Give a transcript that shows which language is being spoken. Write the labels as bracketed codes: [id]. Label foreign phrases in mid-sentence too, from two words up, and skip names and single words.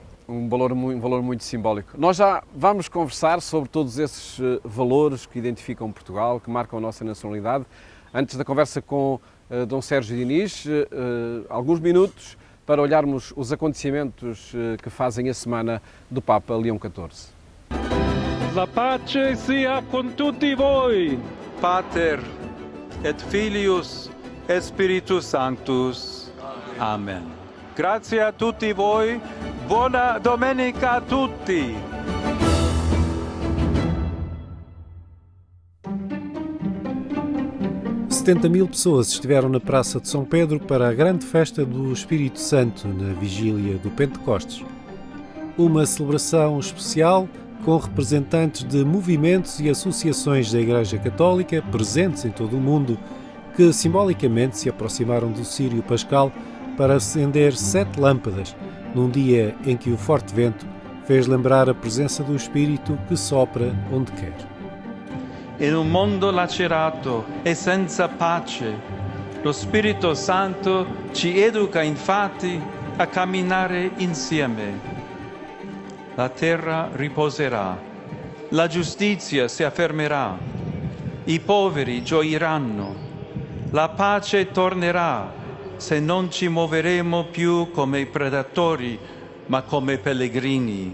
[pt] Um valor muito simbólico. Nós já vamos conversar sobre todos esses valores que identificam Portugal, que marcam a nossa nacionalidade. Antes da conversa com Dom Sérgio Diniz, alguns minutos para olharmos os acontecimentos que fazem a semana do Papa Leão XIV. [it] La pace sia con tutti voi. [la] Pater et Filius et Spiritus Sanctus. [it] Amen. Grazie a tutti voi. Buona domenica a tutti. [pt] Mil pessoas estiveram na Praça de São Pedro para a grande festa do Espírito Santo na vigília do Pentecostes. Uma celebração especial com representantes de movimentos e associações da Igreja Católica presentes em todo o mundo, que simbolicamente se aproximaram do Círio Pascal para acender 7 lâmpadas, num dia em que o forte vento fez lembrar a presença do Espírito que sopra onde quer. [it] In un mondo lacerato e senza pace, lo Spirito Santo ci educa infatti a camminare insieme. La terra riposerà, la giustizia si affermerà, i poveri gioiranno, la pace tornerà se non ci muoveremo più come predatori, ma come pellegrini.